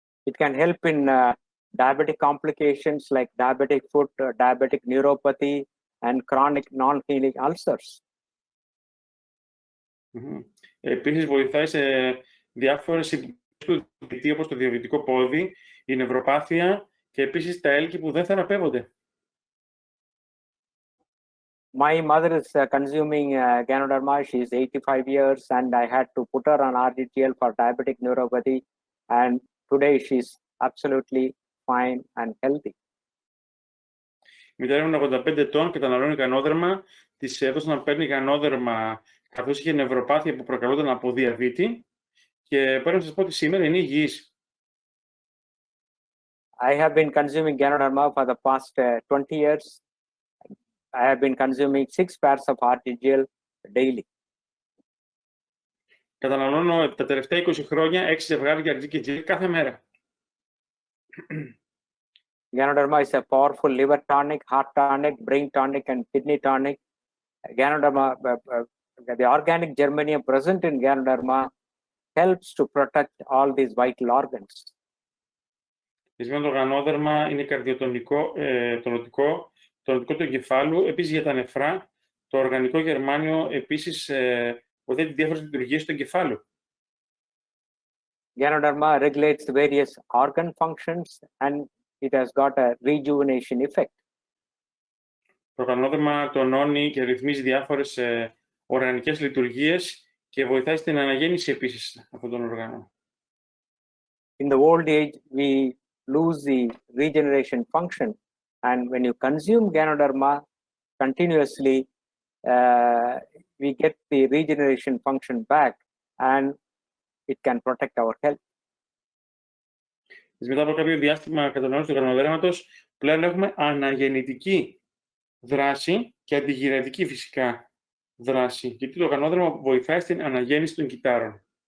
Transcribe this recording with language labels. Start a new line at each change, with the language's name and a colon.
English: It can help in diabetic complications like diabetic foot, diabetic neuropathy, and chronic non-healing ulcers.
Greek: Επίσης βοηθάει σε διάφορες συμπτώσεις του διαβητή, όπως το διαβητικό πόδι, η νευροπάθεια και επίσης τα έλκη που δεν θεραπεύονται.
English: My mother is consuming GANODERMA. She is 85 years, and I had to put her on RGGL for diabetic neuropathy, and today she's absolutely fine and healthy.
Greek: Η μητέρα μου είναι 85 ετών, καταναλώνει γανόδερμα. Της έδωσαν να παίρνει γανόδερμα καθώς είχε νευροπάθεια που προκαλόταν από διαβήτη και πρέπει να σας πω ότι σήμερα είναι υγιής.
English: I have been consuming GANODERMA for the past 20 years. I have been consuming 6 pairs of RGGL daily.
Greek: Καταναλώνω τα τελευταία 20 χρόνια 6 ζευγάρια RGGL κάθε μέρα.
English: GANODERMA is a powerful liver tonic, heart tonic, brain tonic, and kidney tonic. GANODERMA, the organic germanium present in GANODERMA helps to protect all these vital organs.
Greek: Το γανόδερμα είναι καρδιοτονικό, τονωτικό του εγκεφάλου, επίσης για τα νεφρά. Το οργανικό γερμάνιο επίσης βοηθάει τις διάφορες λειτουργίες του εγκεφάλου.
English: GANODERMA regulates the various organ functions and it has got a rejuvenation effect.
Greek: Το γανόδερμα τονώνει και ρυθμίζει διάφορες οργανικές λειτουργίες και βοηθάει στην αναγέννηση επίσης αυτών των οργάνων.
English: In the old age, we lose the regeneration function, and when you consume GANODERMA continuously, we get the regeneration function back, and it can protect our health.
Greek: Μετά από κάποιο διάστημα κατανάλωσης του γανοδέρματος, πλέον έχουμε αναγεννητική δράση και αντιγενετική φυσικά δράση, γιατί το γανόδερμα βοηθάει στην αναγέννηση των κυττάρων.